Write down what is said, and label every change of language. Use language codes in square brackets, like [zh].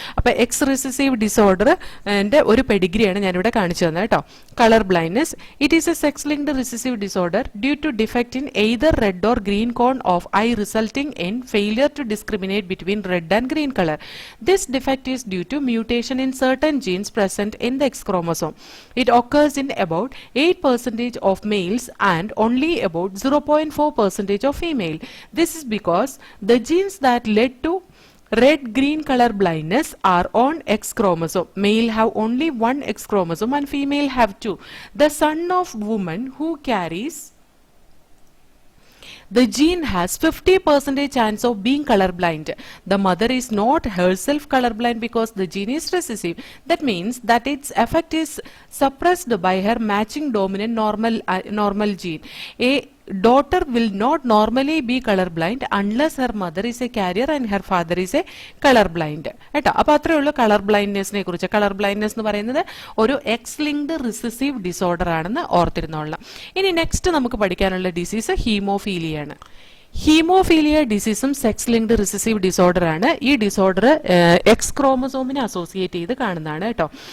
[ml] അപ്പൊ X recessive disorder ഒരു പെഡിഗ്രിയാണ് ഞാനിവിടെ കാണിച്ചു തന്നെ കേട്ടോ. [en] Colour blindness, it is a sex linked recessive disorder due to defect in either red or green cone of eye resulting in failure to discriminate between red and green colour. This defect is due to mutation in certain genes present in the X chromosome. It occurs in about 8% of males and only about 0.4% of female. This is because the genes that led to red-green color blindness are on X chromosome. Male have only one X chromosome and female have two. The son of woman who carries the gene has 50% chance of being colorblind. The mother is not herself colorblind because the gene is recessive. That means that its effect is suppressed by her matching dominant normal gene. A daughter will not normally be colorblind unless her mother is a carrier and her father is a colorblind. [ml] കേട്ടോ, അപ്പൊ അത്രേ ഉള്ളൂ colour ബ്ലൈൻഡ്നെസ്സിനെ കുറിച്ച്. Colour blindness എന്ന് പറയുന്നത് ഒരു X linked recessive disorder ആണെന്ന് ഓർത്തിരുന്നോളാം. ഇനി നെക്സ്റ്റ് നമുക്ക് പഠിക്കാനുള്ള disease ഹീമോഫീലിയാണ്. Haemophilia ഡിസീസും sex linked recessive disorder ആണ്. ഈ ഡിസോർഡർ എക്സ് ക്രോമസോമിനെ അസോസിയേറ്റ് ചെയ്ത് കാണുന്നതാണ് കേട്ടോ.